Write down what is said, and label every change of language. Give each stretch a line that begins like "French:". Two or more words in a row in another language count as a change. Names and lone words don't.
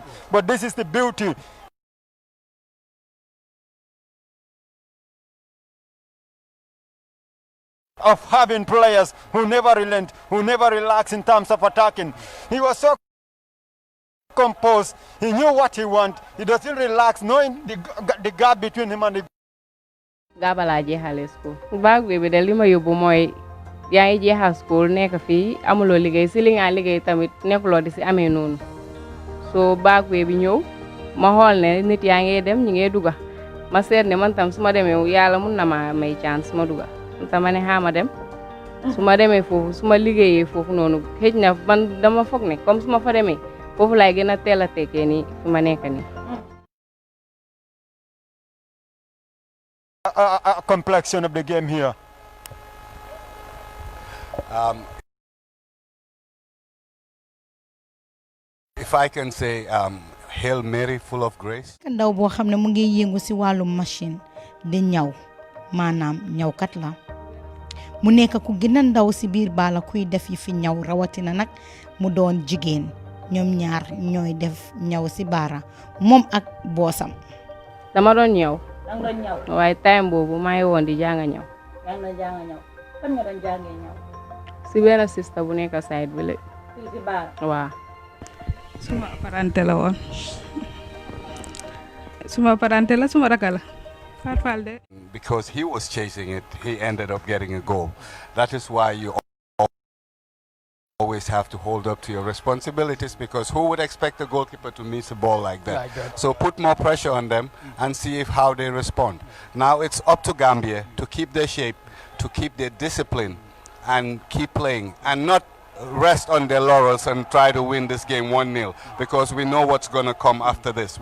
English: But this is the beauty of having players who never relent, who never relax in terms of attacking. He was so composed, he knew what he wanted, he doesn't relax, knowing the gap between him and the
Wolof: Gabala jeexale school. Baag bi de li ma yóbbu mooy yaa ngi jeexal school nekk fii amuloo liggéey si li nga liggéey tamit nekkuloo di si amee noonu so baag bi ñëw ma xool ne nit yaa ngi dem ñi ngi dugga ma seet ne man tam su ma demee yàlla mun na ma may chance ma dugga ta ma ne xaama dem su ma demee foofu su ma liggéeyee foofu noonu xëj na man dama foog ne comme su ma fa demee foofu laay gën a teel a tekkee nii fi ma nekk nii
English: a complexion of the game here. If I can say, Hail Mary, full of grace.
Wolof: Ndaw boo xam ne mu ngi yëngu si wàllum machine di ñaw maanaam ñawkat la mu nekk ku gën a ndaw si biir baala kuy def yi fi ñaw rawatina nag mu doon jigéen ñoom ñaar ñooy def ñaw si baara moom ak boosam. dama doon ñaw. danga doon ñaw. waaye time boobu maa ngi woon di jàng ñaw. yaa ngi jàng ñaw fan nga doon jàngee ñaw. si benn sista bu nekk side bi la. si baara. waaw. suma parante la woon suma parante la suma rakala farfalde.
English: Because he was chasing it, he ended up getting a goal. That is why you always have to hold up to your responsibilities, because who would expect a goalkeeper to miss a ball like that? So put more pressure on them and see how they respond. Now it's up to Gambia to keep their shape, to keep their discipline and keep playing and not rest on their laurels and try to win this game 1-0, because we know what's going to come after this.